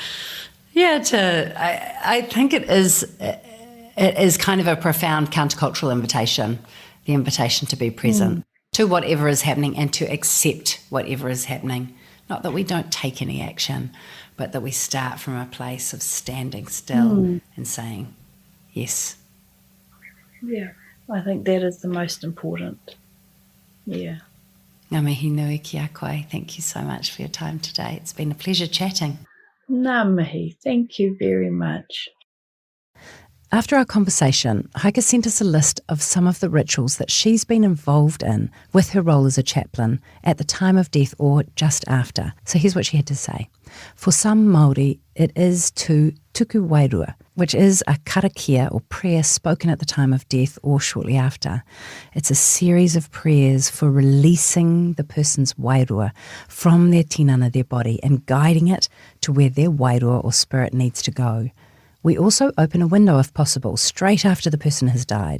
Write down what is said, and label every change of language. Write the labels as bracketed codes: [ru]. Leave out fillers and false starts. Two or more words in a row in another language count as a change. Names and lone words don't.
[en] I think it is kind of a profound countercultural invitation, the invitation to be present to whatever is happening and to accept whatever is happening. Not that we don't take any action, but that we start from a place of standing still and saying, yes. Yeah, I think that is the most important. Yeah. [mi] Ngā mihi nui ki a koe. [en] Thank you so much for your time today. It's been a pleasure chatting. [mi] Ngā mihi. [en] Thank you very much. After our conversation, Heike sent us a list of some of the rituals that she's been involved in with her role as a chaplain at the time of death or just after. So here's what she had to say. For some Māori, it is to [mi] tuku wairua, [en] which is a karakia or prayer spoken at the time of death or shortly after. It's a series of prayers for releasing the person's wairua from their tinana, their body, and guiding it to where their wairua or spirit needs to go. We also open a window if possible, straight after the person has died.